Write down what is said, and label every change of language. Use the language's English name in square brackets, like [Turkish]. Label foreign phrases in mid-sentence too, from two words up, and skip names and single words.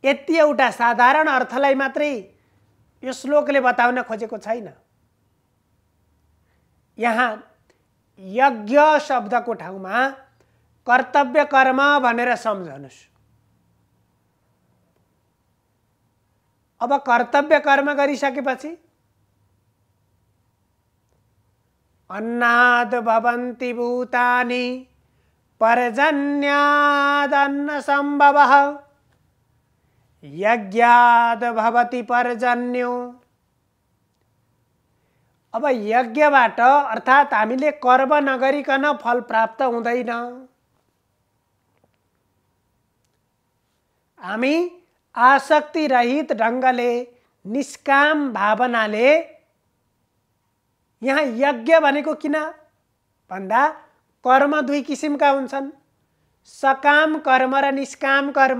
[Nepali] यति एउटा साधारण अर्थलाई मात्रै यो श्लोकले बताउन खोजेको छैन। यहाँ यज्ञ शब्दको ठाउँमा कर्तव्य कर्म भनेर सम्झनुस्। अब कर्तव्य कर्म गरिसकेपछि [Sanskrit] अन्नाद भवन्ति भूतानि पर्जन्याद अन्न सम्भवः यज्ञाद भवति पर्जन्यो। [Nepali] अब यज्ञबाट अर्थात् हामीले कर्म नगरिकन फल प्राप्त हुँदैन। हामी आसक्ति रहित ढङ्गले निष्काम भावनाले, यहाँ यज्ञ भनेको किन भन्दा कर्म दुई किसिमका हुन्छन्, सकाम कर्म र निष्काम कर्म।